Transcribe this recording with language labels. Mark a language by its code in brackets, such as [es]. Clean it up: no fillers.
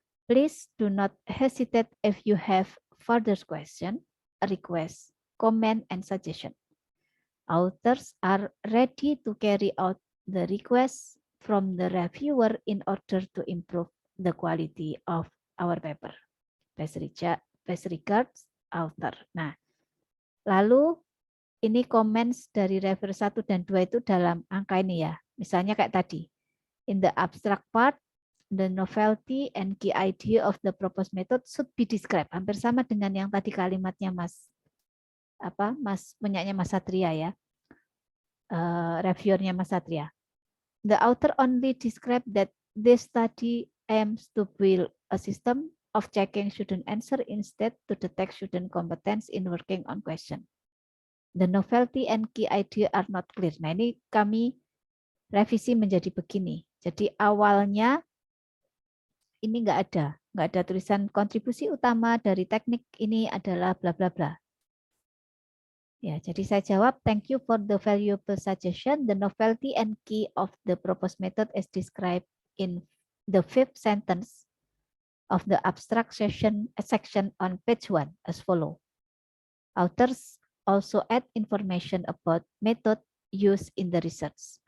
[en] Please do not hesitate if you have further question, request, comment, and suggestion. Authors are ready to carry out the request from the reviewer in order to improve the quality of our paper. Best regards, author. [id] Nah, lalu ini comments dari reviewer 1 dan 2 itu dalam angka ini ya. Misalnya kayak tadi. [en] In the abstract part, the novelty and key idea of the proposed method should be described. [id] Hampir sama dengan yang tadi kalimatnya Mas punyanya Mas Satria ya. Reviewernya Mas Satria. [en] The author only described that this study aims to build a system of checking student answer instead to detect student competence in working on question. The novelty and key idea are not clear. [id] Nah, ini kami revisi menjadi begini. Jadi awalnya ini nggak ada tulisan kontribusi utama dari teknik ini adalah bla bla bla. Ya, jadi saya jawab, [en] thank you for the valuable suggestion. The novelty and key of the proposed method is described in the 5th sentence of the abstract section on page 1 as follow. Authors also add information about method used in the research.